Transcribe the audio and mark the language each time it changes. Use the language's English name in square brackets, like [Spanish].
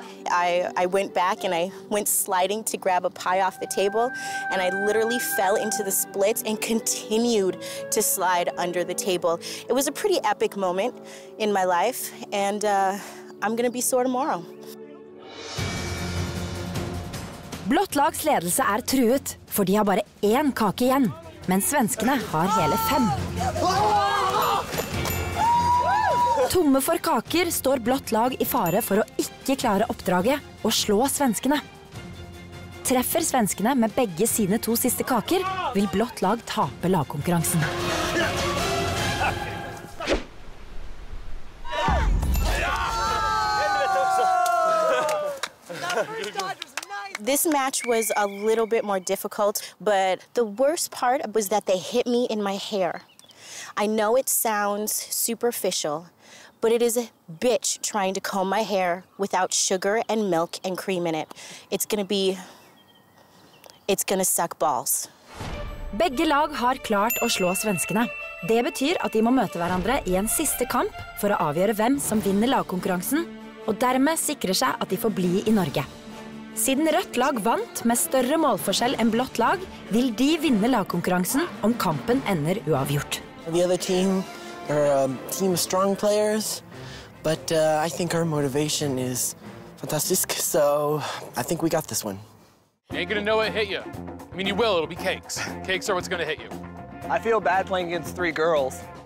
[English] I went back and I went sliding to grab a pie off the table, and I literally fell into the splits and continued to slide under the table. It was a pretty epic moment in my life, and I'm gonna be sore tomorrow. [Norwegian] Blått lags ledelse er truet, for de har bare én kake igjen, men svenskene har hele 5. Tomme for kaker står blått lag i fare for å ikke klare oppdraget og slå svenskene. Treffer svenskene med begge sine 2 siste kaker, vil blått lag tape lagkonkurransen. [English] This match was a little bit more difficult, but the worst part was that they hit me in my hair. I know it sounds superficial, but it is a bitch trying to comb my hair without sugar and milk and cream in it. It's gonna suck balls. [Norwegian] Begge lag har klart å slå svenskene. Det betyr at de må møte hverandre i en siste kamp for å avgjøre hvem som vinner lagkonkurransen, og dermed sikrer seg at de får bli i Norge. Siden rødt lag vant med større målforskjell enn blått lag, vil de vinne lagkonkurransen om kampen ender uavgjort. [English] The other team are a team of strong players, but I think our motivation is fantastic, so I think we got this one. You ain't gonna know it hit you. I mean, you will, it'll be cakes. Cakes are what's gonna hit you. I feel bad playing against 3 girls.